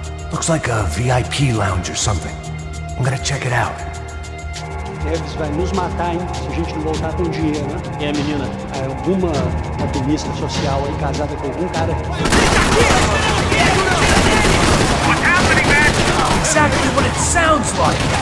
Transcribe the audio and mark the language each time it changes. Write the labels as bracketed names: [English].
[English] Looks like a VIP lounge or something. I'm gonna check it out. [Portuguese] Eves vai nos matar, hein? Se a gente não voltar com dinheiro, né? É, menina, alguma ativista social aí casada com algum cara. [English] Exactly what it sounds like!